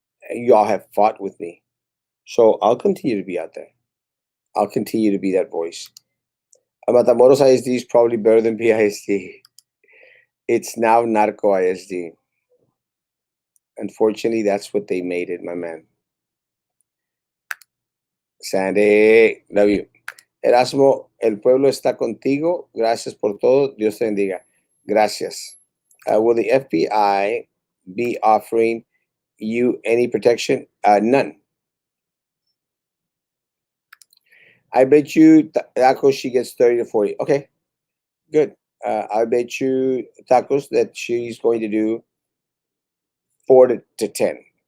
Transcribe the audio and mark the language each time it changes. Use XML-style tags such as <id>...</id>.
<en>You all have fought with me, so I'll continue to be out there. I'll continue to be that voice. Matamoros ISD is probably better than BISD. It's now Narco ISD. Unfortunately, that's what they made it, my man. Sandy, love you.</en> <es>Erasmo, el pueblo está contigo. Gracias por todo. Dios te bendiga. Gracias.</es> <en>Will the FBI be offering you any protection? None. I bet you, Tacos, she gets 30 to 40. Okay, good. I bet you, Tacos, that she's going to do 4 to 10.</en>